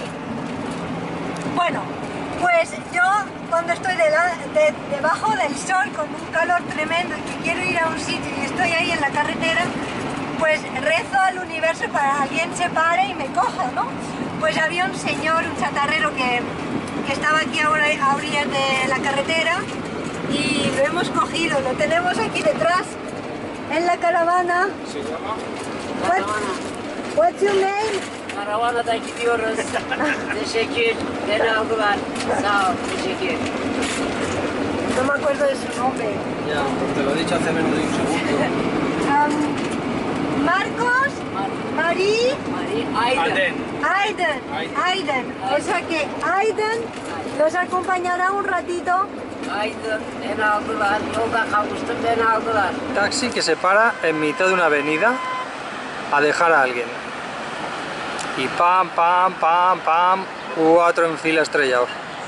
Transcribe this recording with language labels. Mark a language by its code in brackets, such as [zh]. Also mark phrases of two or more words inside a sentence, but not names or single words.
[es] Bueno, pues yo cuando estoy debajo del sol con un calor tremendo y que quiero ir a un sitio y estoy ahí en la carretera, pues rezo al universo para que alguien se pare y me coja, ¿no? Pues había un señor, un chatarrero que estaba aquí ahora a orillas de la carretera y lo hemos cogido, lo tenemos aquí detrás en la caravana. Se llama [en] What's your name? [tr] Karavana'da gidiyoruz. Teşekkür. Beni aldılar. Sağ ol. Teşekkür. [es] No me acuerdo de su nombre. Ya, te lo he dicho hace menos de un segundo. Marcos, Marie, Aydın. Aiden. O sea que Aiden nos acompañará un ratito. [tr] Aydın. Beni aldılar. Yolda kalmıştım. Beni aldılar. [es] Taxi que se para en mitad de una avenida a dejar a alguien. Y pam, pam, pam, pam, 4 en fila estrellados.